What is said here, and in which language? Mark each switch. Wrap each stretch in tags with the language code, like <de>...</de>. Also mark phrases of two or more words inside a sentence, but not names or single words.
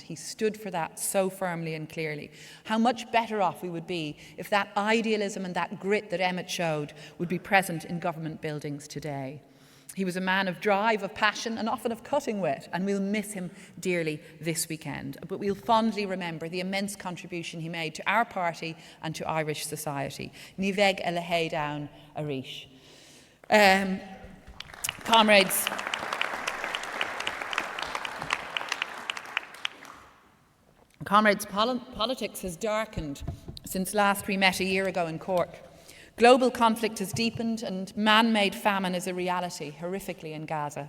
<en>He stood for that so firmly and clearly. How much better off we would be if that idealism and that grit that Emmett showed would be present in government buildings today. He was a man of drive, of passion, and often of cutting wit, and we'll miss him dearly this weekend. But we'll fondly remember the immense contribution he made to our party and to Irish society.</en> <ga>Ní bheidh a lehéad ann arís.</ga> <en>Comrades, politics has darkened since last we met a year ago in Cork. Global conflict has deepened and man-made famine is a reality, horrifically in Gaza.</en>